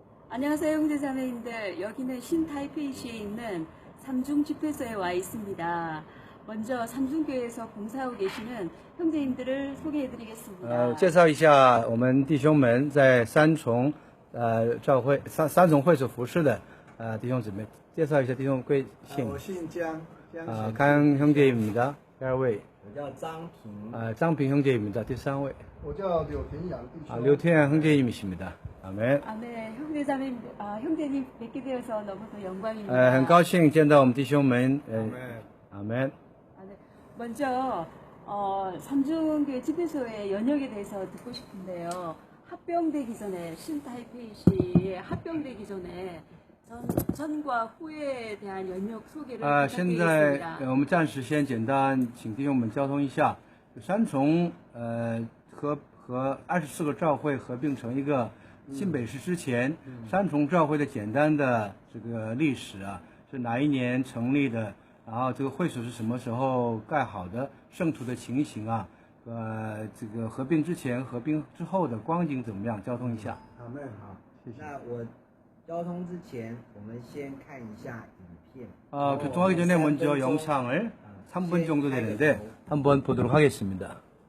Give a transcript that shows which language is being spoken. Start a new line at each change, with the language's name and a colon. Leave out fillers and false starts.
Korean: 안녕하세요, 형제자매님들. 여기는 신타이페이시에 있는 삼중 집회소에 와 있습니다. 먼저 삼중교회에서 봉사하고 계시는 형제님들을 소개해드리겠습니다.
Chinese: 介绍一下我们弟兄们在三重教会三重会所服侍的弟兄姊妹，介绍一下弟兄贵姓。我姓江，
Korean: 강 형제입니다.
Chinese: 第二位，我叫张平，
Korean: 장平형제입니다.
Chinese: 第三位，我叫柳田阳弟兄。
Korean: 류태양 형제님이십니다. 아멘. 네, 형제자매님들, 형제님 뵙게 되어서 너무도 영광입니다.
Chinese: 很高兴见到我们弟兄们。
Korean: 아멘. 네. 먼저 삼중교회 집회소의 연역에 대해서 듣고 싶은데요. 합병되기 전에 신타이페이시에 합병되기 전에 전과 후에 대한 연역 소개를
Chinese: 现在
Korean: 부탁드리겠습니다.
Chinese: 我们暂时先简单请弟兄们交通一下，三重和24个教会合并成一个新北市之前，三重教会的简单的这个历史啊，是哪一年成立的？然后这个会所是什么时候盖好的？圣徒的情形啊，这个合并之前、合并之后的光景怎么样？交通一下。好，谢谢。那我交通之前，我们先看一下影片。
Korean: 교통하기 전에 먼저 영상을 3분 정도 되는데 한번 보도록 하겠습니다.